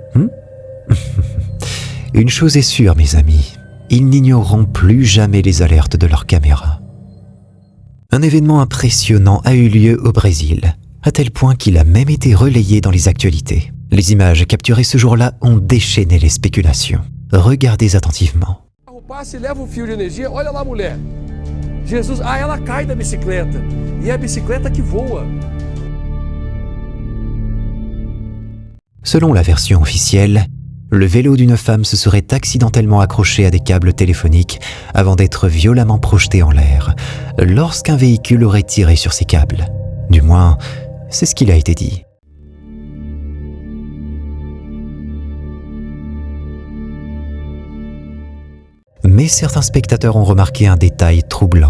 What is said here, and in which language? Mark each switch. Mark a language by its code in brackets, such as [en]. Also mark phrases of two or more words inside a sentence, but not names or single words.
[fr] Une chose est sûre, mes amis, ils n'ignoreront plus jamais les alertes de leurs caméras. Un événement impressionnant a eu lieu au Brésil, à tel point qu'il a même été relayé dans les actualités. Les images capturées ce jour-là ont déchaîné les spéculations. Regardez attentivement. [pt] O passe leva o fio de energia. Olha lá, mulher. Jesus, ela cai da bicicleta. E é a bicicleta que voa. [fr] Selon la version officielle, le vélo d'une femme se serait accidentellement accroché à des câbles téléphoniques avant d'être violemment projeté en l'air, lorsqu'un véhicule aurait tiré sur ces câbles. Du moins, c'est ce qu'il a été dit. Mais certains spectateurs ont remarqué un détail troublant.